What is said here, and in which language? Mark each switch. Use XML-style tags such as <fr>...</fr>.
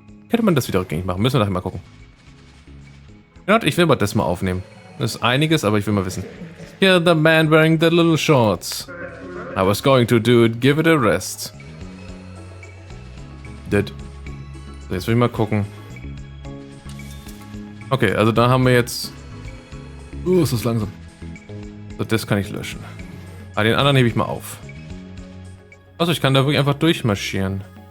<de>Könnte man das wieder rückgängig machen? Müssen wir nachher mal gucken. Ja, ich will mal das mal aufnehmen. Das ist einiges, aber ich will mal wissen.</de> <en>Here the man wearing the little shorts. I was going to do it, give it a rest. Dead.</en> <de>So, jetzt will ich mal gucken. Okay, also da haben wir jetzt... ist das langsam. So, das kann ich löschen. Aber den anderen hebe ich mal auf. Also ich kann da wirklich einfach durchmarschieren.</de>